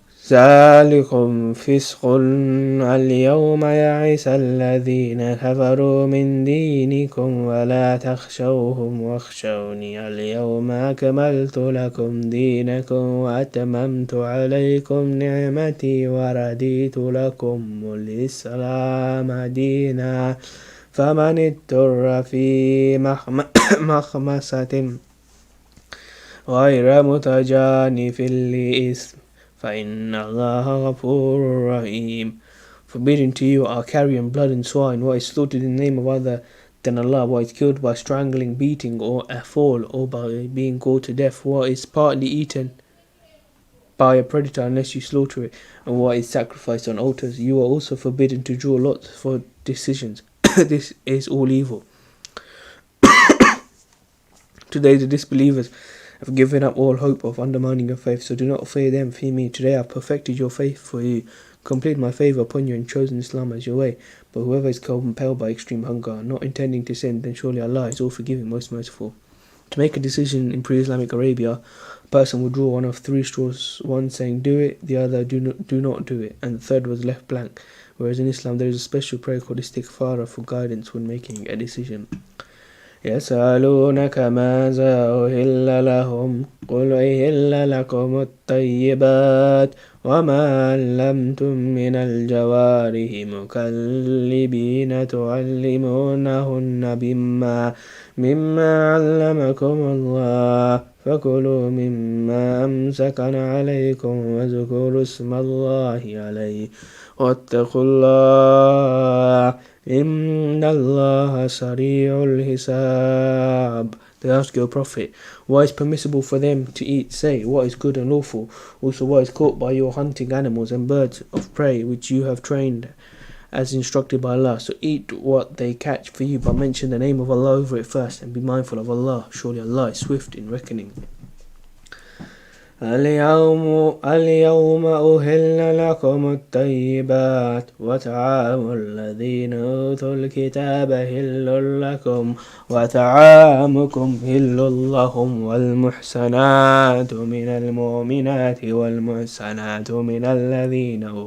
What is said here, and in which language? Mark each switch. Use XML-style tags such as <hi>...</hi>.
<ar>ذلكم فسق اليوم يئس الذين كفروا من دينكم ولا تخشوهم واخشوني اليوم أكملت لكم دينكم وأتممت عليكم نعمتي ورديت لكم الإسلام دينا فمن اضطر في مخمصة غير متجانف لإثم فإن الله غفور رحيم.</ar> <en>Forbidden to you are carrion, blood and swine, what is slaughtered in the name of other than Allah, what is killed by strangling, beating, or a fall, or by being gored to death, what is partly eaten by a predator unless you slaughter it, and what is sacrificed on altars. You are also forbidden to draw lots for decisions. This is all evil. Today the disbelievers have given up all hope of undermining your faith, so do not fear them, fear me. Today I have perfected your faith for you, completed my favour upon you, and chosen Islam as your way. But whoever is compelled by extreme hunger, not intending to sin, then surely Allah is all forgiving, most merciful. To make a decision in pre-Islamic Arabia, a person would draw one of three straws, one saying do it, the other do not do it, and the third was left blank. Whereas in Islam there is a special prayer called istighfar for guidance when making a decision.</en> <ar>يسألونك ماذا أهل لهم قل أهل لكم الطيبات وما علمتم من الجوارح مكلبين تعلمونهن مما علمكم الله فكلوا مما أمسكن عليكم واذكروا اسم الله عليه واتقوا الله إن الله سريع الحساب.</ar> <en>They ask your Prophet, what is permissible for them to eat? Say, what is good and lawful? Also, what is caught by your hunting animals and birds of prey which you have trained as instructed by Allah. So eat what they catch for you, but mention the name of Allah over it first, and be mindful of Allah. Surely Allah is swift in reckoning.</en> <ar>اليوم أهل لكم الطيبات وطعام الذين أوتوا الكتاب حل لكم وطعامكم حل لهم والمحسنات من المؤمنات والمحسنات من الذين</ar>